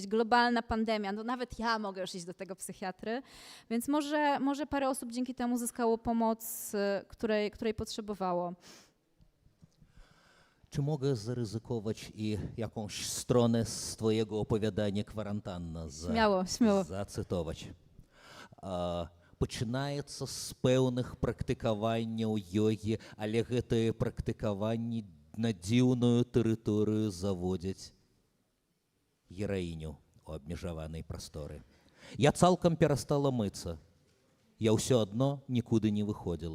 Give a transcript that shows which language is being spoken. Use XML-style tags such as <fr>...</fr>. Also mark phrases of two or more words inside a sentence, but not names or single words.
<pl>Globalna pandemia, no nawet ja mogę już iść do tego psychiatry, więc może parę osób dzięki temu zyskało pomoc, której potrzebowało. Czy mogę zaryzykować i jakąś stronę z twojego opowiadania kwarantanna Śmiało. zacytować?</pl> <be>Пачынаецца з пэўных практыкаванняў йогі, але гэтыя практыкаванні на дзіўную тэрыторыю заводзяць гераіню у абмежаванай прасторы. Я цалкам перастала мыцца. Я ўсё адно нікуды не выходзіла.</be>